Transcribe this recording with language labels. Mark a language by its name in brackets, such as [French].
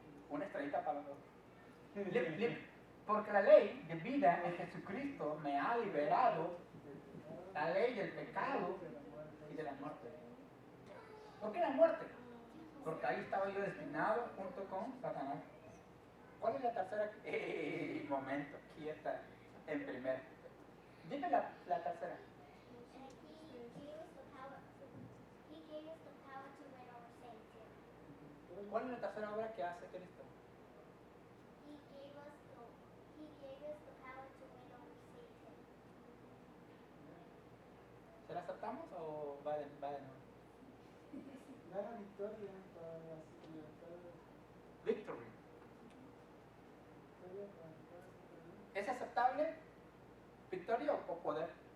[Spanish] Una estrellita para los dos. Porque la ley de vida en Jesucristo me ha liberado la ley del pecado y de la muerte. ¿Por qué la muerte? Porque ahí estaba yo destinado junto con Satanás. ¿Cuál es la tercera? Momento, quieta en primero. Dime la tercera. [English] He gave us the power to win over Satan. [Spanish] ¿Cuál es la tercera obra que hace Cristo? [English] He gave us the power to win over Satan. [Spanish] ¿Se la aceptamos o va de nuevo? Da la victoria para las libertades. [English] Victory. [Spanish] Victoria para las libertades. ¿Es aceptable? ¿Victoria o poder?